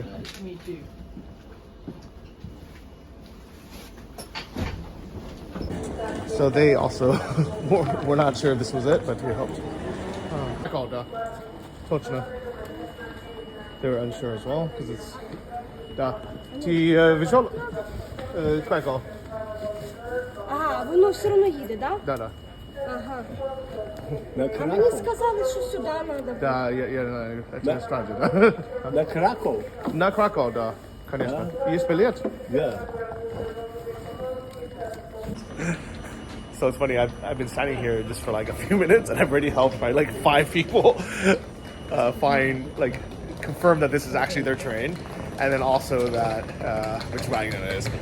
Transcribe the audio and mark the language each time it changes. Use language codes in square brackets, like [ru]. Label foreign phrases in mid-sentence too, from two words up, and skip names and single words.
[en] Me too. So they also we're not sure if this was it, but we helped. Точно. They were unsure as well because it's [uk] Ти вийшов [en] Krakow? [uk] Ага, воно все одно їде, так? [ru] Да? Да. Ага. [uk] А мені сказали, що сюди треба. [ru] Да, я это справді, да. На Краков? На Krakow, да, конечно. Есть билет? [en] Yeah. So it's funny, I've been standing here just for like a few minutes and I've already helped by like 5 people confirm that this is actually their train, and then also that which wagon it is.